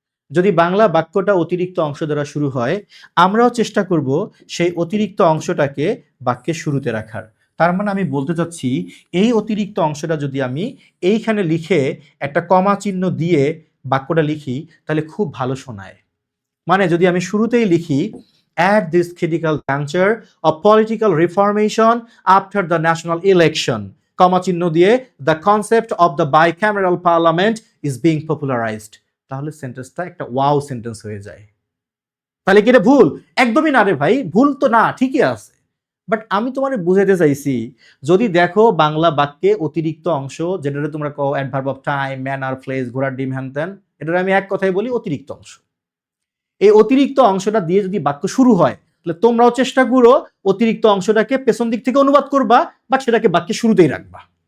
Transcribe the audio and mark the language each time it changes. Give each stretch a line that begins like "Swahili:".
Bangla: যদি বাংলা বাক্যটা অতিরিক্ত অংশ দ্বারা শুরু হয়, আমরাও চেষ্টা করব সেই অতিরিক্ত অংশটাকে বাক্যের শুরুতে রাখার। তার মানে আমি বলতে চাচ্ছি এই অতিরিক্ত অংশটা যদি আমি এইখানে লিখে একটা কমা চিহ্ন দিয়ে বাক্যটা লিখি তাহলে খুব ভালো শোনায়। মানে যদি আমি শুরুতেই লিখি
English: at this critical juncture of political reformation after the national election,
Bangla: কমা চিহ্ন দিয়ে
English: the concept of the bicameral parliament is being popularized,
Bangla: তাহলে সেন্টেন্সটা একটা ওয়াও সেন্টেন্স হয়ে যায়। তাহলে কি এটা ভুল? একদমই না রে ভাই, ভুল তো না, ঠিকই আছে। বাট আমি তোমারে বুঝাইতে চাইছি যদি দেখো বাংলা বাক্যে অতিরিক্ত অংশ, যেটা তোমরা কও adverb of time, manner, place, ঘোড়ার ডিম, হ্যান ত্যান, এটা আমি এক কথায় বলি অতিরিক্ত অংশ। এই অতিরিক্ত অংশটা দিয়ে যদি বাক্য শুরু হয় তাহলে তোমরাও চেষ্টা করো অতিরিক্ত অংশটাকে পেছন দিক থেকে অনুবাদ করবা বা সেটাকে বাক্যের শুরুতেই রাখবা।